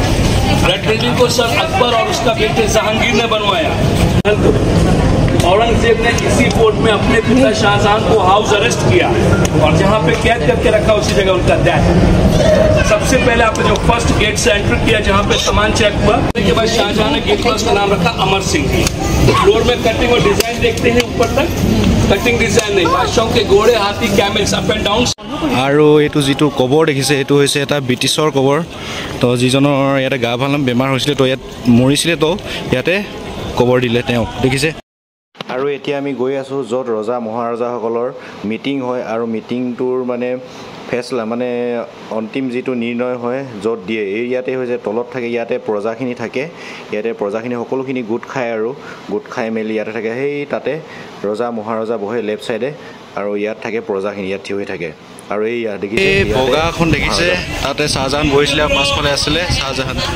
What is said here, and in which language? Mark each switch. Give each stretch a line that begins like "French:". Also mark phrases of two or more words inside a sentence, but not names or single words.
English: red building
Hindi: को सर अकबर और उसका बेटे जहांगीर ने बनवाया औरंगजेब ने इसी फोर्ट में अपने पिता शाहजहां को
English: house arrest
Hindi: किया और जहां पे कैद करके रखा उसी जगह उनका डेथ सबसे पहले आपने जो
English: first gate
Hindi: से एंटर किया जहां पे सामान चेक हुआ उसके बाद शाहजहां ने गेट पर उसका नाम रखा अमर सिंह फ्लोर में कटिंग और डिजाइन देखते हैं ऊपर तक कटिंग डिजाइन नहीं बादशाहों के घोड़े हाथी
English: camels up and down
Assamese: আৰু এইটো যিটো কবৰ দেখিছে এইটো হৈছে এটা ব্ৰিটিছৰ কবৰ তো যিজনৰ ইয়াতে গা ভাল বেমাৰ হৈছিলে তো ইয়াত মৰিছিলে তো ইয়াতে কবৰ দিলে তেওঁ দেখিছে আৰু এতিয়া আমি গৈ আছোঁ য'ত ৰজা মহাৰজাসকলৰ মিটিং হয় আৰু মিটিংটোৰ মানে ফেচলা মানে অন্তিম যিটো নিৰ্ণয় হয় য'ত দিয়ে এই ইয়াতে হৈছে তলত থাকে ইয়াতে প্ৰজাখিনি থাকে ইয়াতে প্ৰজাখিনি সকলোখিনি গোট খাই মেলি ইয়াতে থাকে সেই তাতে ৰজা মহাৰজা বহে
English: left side
Assamese: আৰু ইয়াত থাকে প্ৰজাখিনি ইয়াত থিয় হৈ থাকে আৰু এই দেখিছে বগাখন দেখিছে তাতে শাহজাহান বহিছিলে আৰু পাছফালে আছিলে শাহজাহান